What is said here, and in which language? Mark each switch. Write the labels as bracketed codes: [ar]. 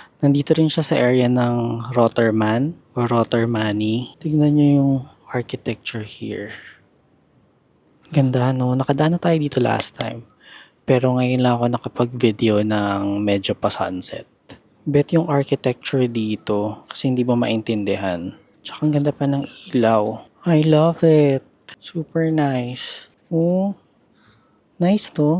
[tl] Nandito rin siya sa area ng Rotterdam or Rotterdamani. Tignan nyo yung architecture here. Ganda no, nakadaan na tayo dito last time. Pero ngayon lang ako nakapag-video ng medyo pa sunset. Bet yung architecture dito kasi hindi mo maintindihan. Tsaka ang ganda pa ng ilaw. [en] I love it. Super nice. Oh, nice to.